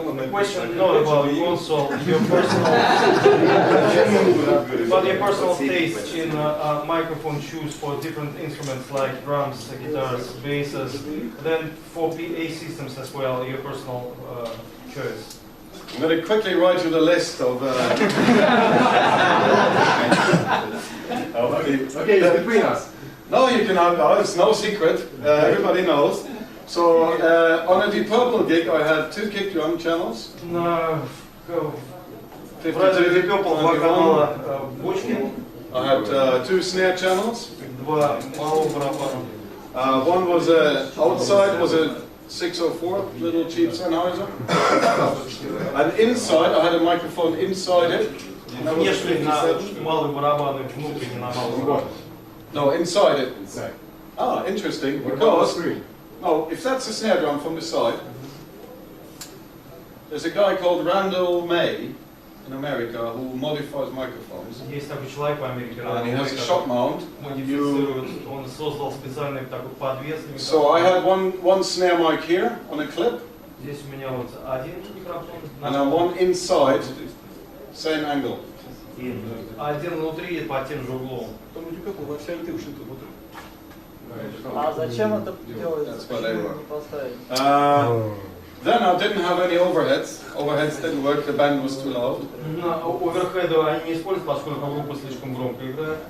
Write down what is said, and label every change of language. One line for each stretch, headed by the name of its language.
English: Question not about console, your personal, but your personal taste in microphone choose for different instruments like drums, guitars, basses, then for PA systems as well, your personal choice. I'm going to quickly write you the list of. Okay, it's between us. No, you can have. It's no secret. Everybody knows. So on a Deep Purple gig, I had 2 kick drum channels.
Russian: На Deep Purple 2 канала бочки.
English: I had 2 snare channels.
Russian: 2 малого барабана.
English: One was outside was a 604 little cheap Sennheiser, and inside I had a microphone inside it.
Russian: Внешне на малый барабан и внутренне на малый барабан.
English: No, inside it. Inside. Ah, interesting. Because no, if that's a snare drum from the side, there's a guy called Randall May in America who modifies microphones.
Russian: Есть такой человек в Америке,
English: and he has a shock mount.
Russian: Модифицирует, он создал специальный такой подвес.
English: So I had one snare mic here on a clip.
Russian: Здесь у меня вот один микрофон.
English: And then one inside, same angle.
Russian: Один внутри по тем же углом. А зачем это делается? Почему не поставить?
English: Then I didn't have any overheads. Overheads didn't work. The band was too loud.
Russian: Оверхеды они не используют, поскольку группа слишком громко играет.